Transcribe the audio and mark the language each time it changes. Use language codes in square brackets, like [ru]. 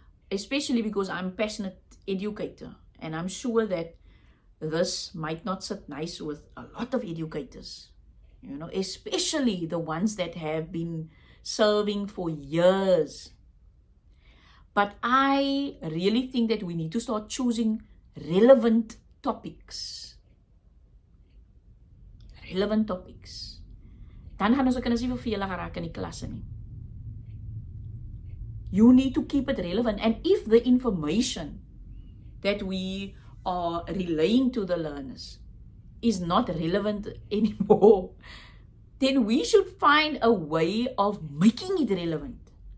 [en] Especially because I'm a passionate educator. And I'm sure that this might not sit nice with a lot of educators, especially the ones that have been serving for years. But I really think that we need to start choosing relevant topics. [af] Dan gaan ons ook nie vervelig geraak in die klasse nie. [en] You need to keep it relevant. And if the information that we are relaying to the learners is not relevant anymore, then we should find a way of making it relevant.